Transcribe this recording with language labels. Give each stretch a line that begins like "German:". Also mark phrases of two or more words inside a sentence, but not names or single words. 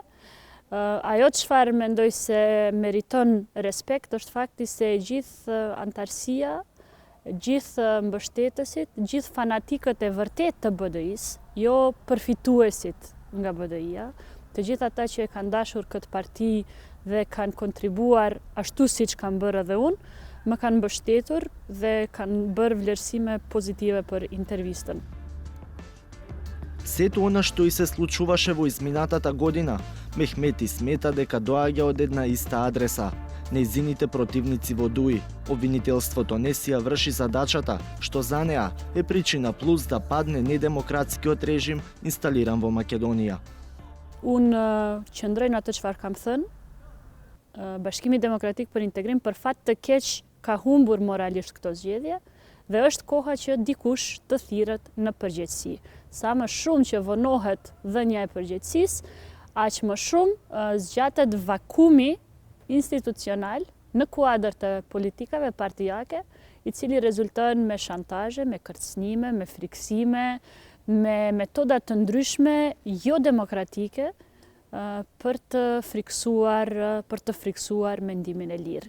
Albanian: Ajo çfarë mendoj se meriton respekt është fakti se gjithë antarësia, gjithë mbështetësit, gjithë fanatikët e vërtet të BDI-s, jo përfituesit nga BDI-a, të gjithë ata që e kanë dashur këtë parti dhe kanë kontribuar ashtu siç kanë bërë edhe unë, më kanë mbështetur dhe kanë bërë vlerësime pozitive për интервистën.
Macedonian: Сето она што и се случуваше во изминатата година, Мехмети смета дека доаѓа од една иста адреса. Нејзините противници во ДУИ, обвинителството не си ја врши задачата, што за неа е причина плюс да падне недемократскиот режим инсталиран во Македонија.
Albanian: Unë qëndroj në atë çfarë kam thënë, Bashkimi Demokratik për Integrim për fat të keq ka humbur moralisht këto zgjedhje dhe është koha që dikush të thirret në përgjegjësi. Sa më shumë që vonohet dhënia e përgjegjësisë, aq më shumë zgjatet vakumi institucional në kuadër të politikave partijake, I cili rezulton me shantazhe, me kërcënime, me friksime, me metoda të ndryshme jo demokratike për të friksuar mendimin e lirë.